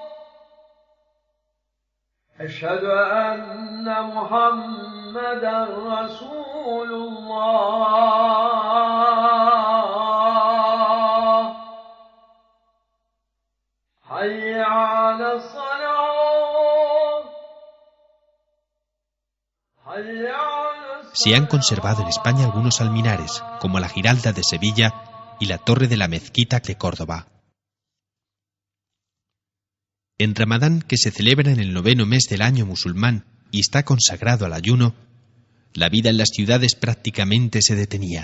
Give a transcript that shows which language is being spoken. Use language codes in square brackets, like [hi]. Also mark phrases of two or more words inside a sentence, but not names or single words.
[ar] أشهد أن محمدا رسول الله حي على الصلاة حي على الصلاة. [es] Se han conservado en España algunos alminares, como la Giralda de Sevilla y la Torre de la Mezquita de Córdoba. En Ramadán, que se celebra en el 9º mes del año musulmán y está consagrado al ayuno, la vida en las ciudades prácticamente se detenía.